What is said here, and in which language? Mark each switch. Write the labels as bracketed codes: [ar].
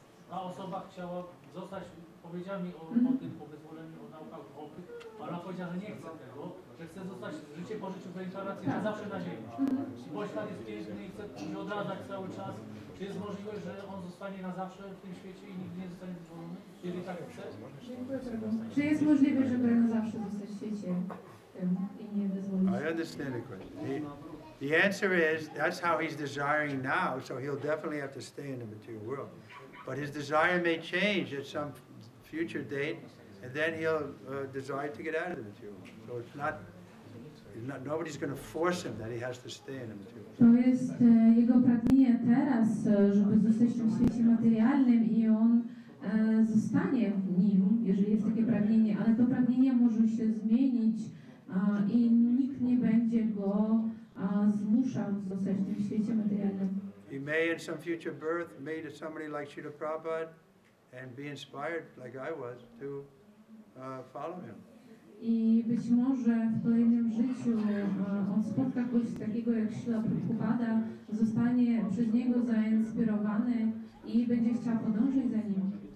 [pl] Ta osoba chciała zostać, powiedziała mi o tym, o wyzwoleniu, o naukach duchowych, ale ona powiedziała, że nie chce tego, że chce zostać życie po życiu w reinkarnacji na zawsze na ziemi. Bo świat jest piękny i chce się odradzać cały czas. Czy jest możliwość, że on zostanie na zawsze w tym świecie i nigdy nie zostanie wyzwolony? Jeżeli tak chce? Czy jest możliwe, żeby na zawsze zostać w świecie i nie wyzwolić? [en] I understand the question. The answer is, that's how he's desiring now, so he'll definitely have to stay in the material world. But his desire may change at some future date, and then he'll desire to get out of the material world. So it's not nobody's going to force him that he has to stay in the material world. [pl] To jest jego pragnienie teraz, żeby zostać w tym świecie materialnym i on zostanie w nim, jeżeli jest takie pragnienie, ale to pragnienie może się zmienić i nikt nie będzie go zmuszał zostać w tym świecie materialnym. [en] He may in some future birth meet somebody like Srila Prabhupada and be inspired like I was to follow him. [pl] I być może w kolejnym życiu on spotka kogoś takiego jak Śrila Prabhupada, zostanie przez niego zainspirowany i będzie chciał podążyć za nim.